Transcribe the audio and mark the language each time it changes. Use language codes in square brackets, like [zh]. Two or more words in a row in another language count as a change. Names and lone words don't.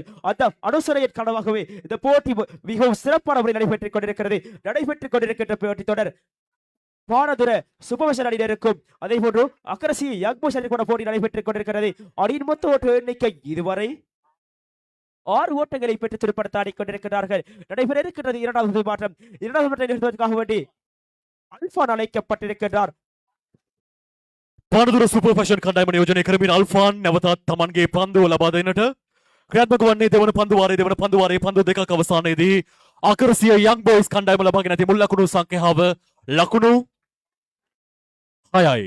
[ta] அந்த அனுசரையின் காரணமாகவே இந்த போட்டி மிகவும் சிறப்பான முறையில் நடைபெற்றுக் கொண்டிருக்கின்ற போட்டி தொடர் பானதுர சுபவசன் அணியினருக்கும் அதே போன்று அக்கரசி யங்போஸ் அணிக்கான போட்டி நடைபெற்றுக் கொண்டிருக்கிறது. அணியின் மொத்த ஓட்ட எண்ணிக்கை இதுவரை 6 ஓட்டங்களை பெற்று திருப்படத்த ஆடிக்கொண்டிருக்கிறார்கள். நடைபெற இருக்கின்றது இரண்டாவது மாற்றம். இரண்டாவது மாற்றம் நிகழ்த்துவதற்காக வேண்டி அல்பான் அழைக்கப்பட்டிருக்கிறார். [si] පානදුර සුපර් ෆැෂන් කණ්ඩායම නියෝජනය කරමින් අල්ෆාන් නැවතත් තමන්ගේ පන්දුව ලබා දෙන්නට ක්‍රියාත්මක වන්නේ දෙවන පන්දු වාරයේ පන්දු දෙකක් අවසානයේදී අකරසිය යං බොයිස් කණ්ඩායම ලබාගෙන ඇති මුල් ලකුණු සංඛ්‍යාව ලකුණු 6යි.